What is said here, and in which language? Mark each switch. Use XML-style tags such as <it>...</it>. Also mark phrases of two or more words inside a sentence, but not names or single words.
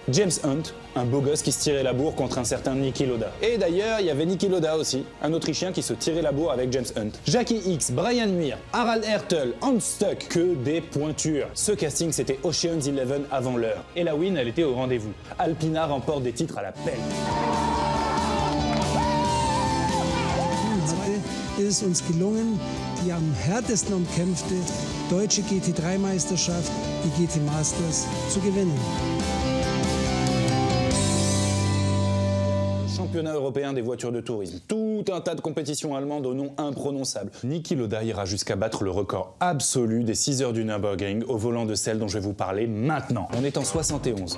<fr>James Hunt, un beau gosse qui se tirait la bourre contre un certain Niki Lauda. Et d'ailleurs, il y avait Niki Lauda aussi, un Autrichien qui se tirait la bourre avec James Hunt. Jackie Hicks, Brian Muir, Harald Hertel, Hans Stuck, que des pointures. Ce casting, c'était Ocean's 11 avant l'heure. Et la win, elle était au rendez-vous. Alpina remporte des titres à la pelle.</fr> <de>Ist es uns gelungen, die am härtesten umkämpfte deutsche GT3-Meisterschaft, die GT Masters, zu gewinnen.</de> <fr>Championnat européen des voitures de tourisme. Tout un tas de compétitions allemandes au nom imprononçable. Niki Lauda ira jusqu'à battre le record absolu des 6 heures du Nürburgring au volant de celle dont je vais vous parler maintenant. On est en 71.</fr>